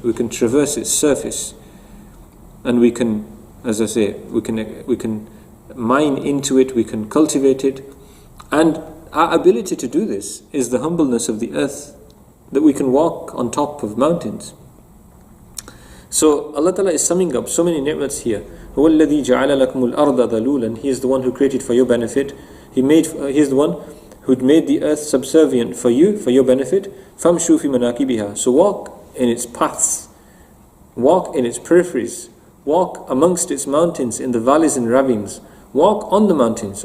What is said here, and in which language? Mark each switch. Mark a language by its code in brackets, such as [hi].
[en] We can traverse its surface. And we can, as I say, we can mine into it, we can cultivate it. And our ability to do this is the humbleness of the earth, that we can walk on top of mountains. So Allah Ta'ala is summing up so many ni'mats here. [ar] هو الذي جعل لكم الأرض ذلولا. [en] He is the one who created for your benefit. He is the one who made the earth subservient for you, for your benefit. [ar] فَامْشُوا فِي مَنَاكِبِهَا. [en] So walk in its paths, walk in its peripheries, walk amongst its mountains, in the valleys and ravines, walk on the mountains.